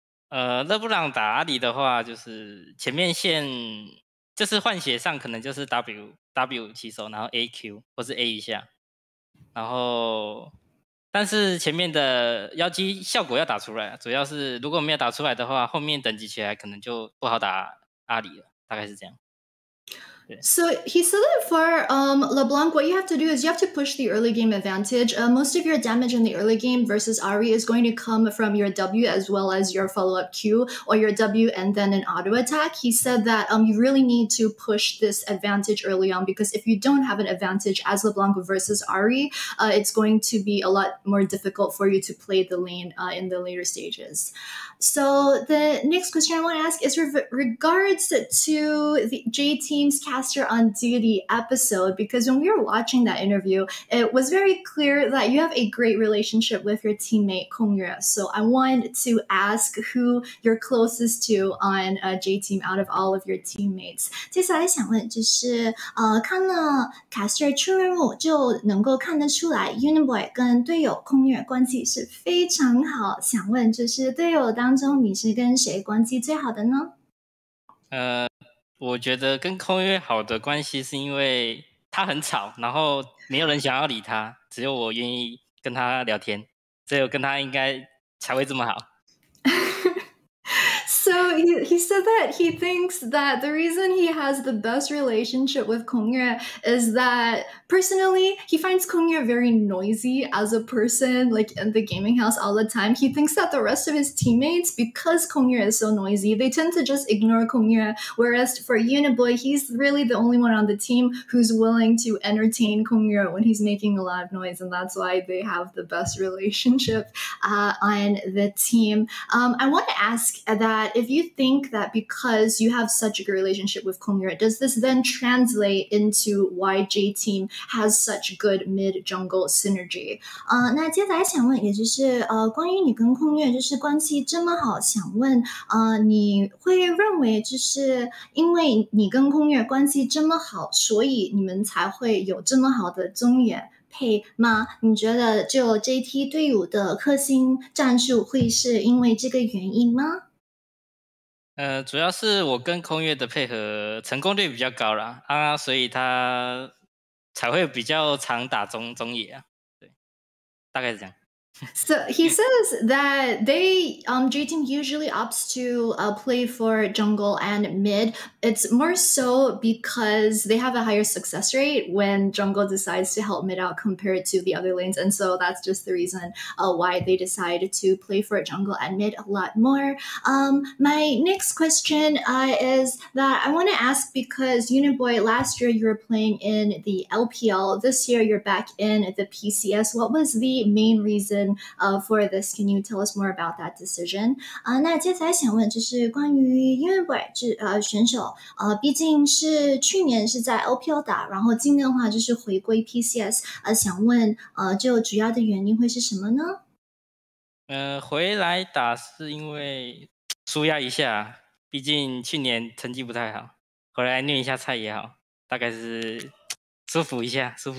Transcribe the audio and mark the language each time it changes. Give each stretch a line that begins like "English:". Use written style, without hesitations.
Chinese: ？LeBlanc 打阿里的话，就是前面线就是换血上可能就是 W 起手，然后 AQ 或是 A 一下，然后但是前面的妖姬效果要打出来，主要是如果没有打出来的话，后面等级起来可能就不好打阿里了，大概是这样。
English: So he said that for LeBlanc, what you have to do is you have to push the early game advantage. Most of your damage in the early game versus Ari is going to come from your W as well as your follow-up Q, or your W and then an auto attack. He said that you really need to push this advantage early on, because if you don't have an advantage as LeBlanc versus Ari, it's going to be a lot more difficult for you to play the lane in the later stages. So the next question I want to ask is regards to the J Team's Caster on Duty episode, because when we were watching that interview, it was very clear that you have a great relationship with your teammate Kong Yue. So I want to ask who you're closest to on J Team out of all of your teammates.
Chinese: 接下来想问就是看了 Caster 出任务就能够看得出来 Uniboy 跟队友空月关系是非常好，想问就是队友当中你是跟谁关系最好的呢？我觉得跟空月好的关系是因为他很吵，然后没有人想要理他，只有我愿意跟他聊天，只有跟他应该才会这么好。
English: So he said that he thinks that the reason he has the best relationship with Kong Yue is that personally he finds Kong Yue very noisy as a person, like in the gaming house all the time. He thinks that the rest of his teammates, because Kong Yue is so noisy, they tend to just ignore Kong Yue, whereas for Uniboy, he's really the only one on the team who's willing to entertain Kong Yue when he's making a lot of noise, and that's why they have the best relationship on the team. I want to ask that if you think that because you have such a good relationship with Kong Yue, does this then translate into why J Team has such good mid jungle synergy?
Chinese: 那接下来想问，也就是关于你跟空月就是关系这么好，想问你会认为就是因为你跟空月关系这么好，所以你们才会有这么好的中野配吗？你觉得就 JT 队伍的克星战术会是因为这个原因吗？主要是我跟空月的配合成功率比较高啦，所以他才会比较常打中野啊，对，大概是这样。
English: So he says that J Team usually opts to play for jungle and mid. It's more so because they have a higher success rate when jungle decides to help mid out compared to the other lanes, and so that's just the reason why they decide to play for jungle and mid a lot more. My next question is that I want to ask, because Uniboy, last year you were playing in the LPL, this year you're back in the PCS. What was the main reason for this? Can you tell us more about that decision?
Chinese: 那接下来想问就是关于 Uniboy 选手，毕竟是去年是在 LPL 打，然后今年的话就是回归 PCS，想问就主要的原因会是什么呢？回来打是因为舒压一下，毕竟去年成绩不太好，回来练一下菜也好，大概是舒服一下。